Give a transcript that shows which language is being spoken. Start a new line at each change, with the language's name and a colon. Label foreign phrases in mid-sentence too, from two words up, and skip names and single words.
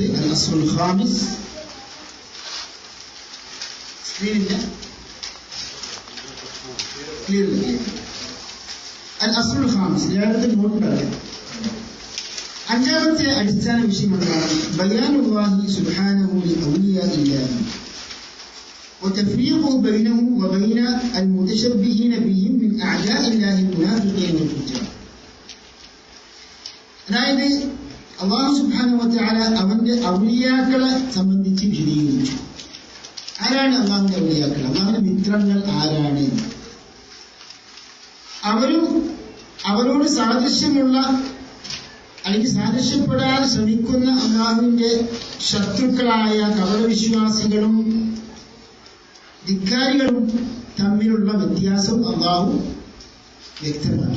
Arabic: الأصل الخامس.
Malayalam: സ്ക്രീനില്ല, ക്ലിയർ.
Arabic: الأصل الخامس
Malayalam: ലേഖനത്തിൽ നോട്ടുണ്ടാകും. അഞ്ചാമത്തെ അടിസ്ഥാന വിഷയം എന്താണ്?
Arabic: بيان الله سبحانه لأولياء الله وتفريقه بينه وبين المتشبهين بهم من أعداء الله المنافقين والفجار.
Malayalam: അതായത്
Arabic: الله سبحانه وتعالى
Malayalam: അവന്റെ ഔലിയാക്കളെ സംബന്ധിച്ച് വിശദീകരിച്ചു. ആരാണ് അല്ലാഹുവിന്റെ ഔലിയാക്കൾ? അല്ലാഹുവിന്റെ മിത്രങ്ങൾ ആരാണ്? അവരോട് സാദൃശ്യമുള്ള അല്ലെങ്കിൽ സാദൃശ്യപ്പെടാൻ ശ്രമിക്കുന്ന അല്ലാഹുവിന്റെ ശത്രുക്കളായ കപടവിശ്വാസികളും ധിക്കാരികളും തമ്മിലുള്ള വ്യത്യാസം അള്ളാഹു വ്യക്തമാക്കി.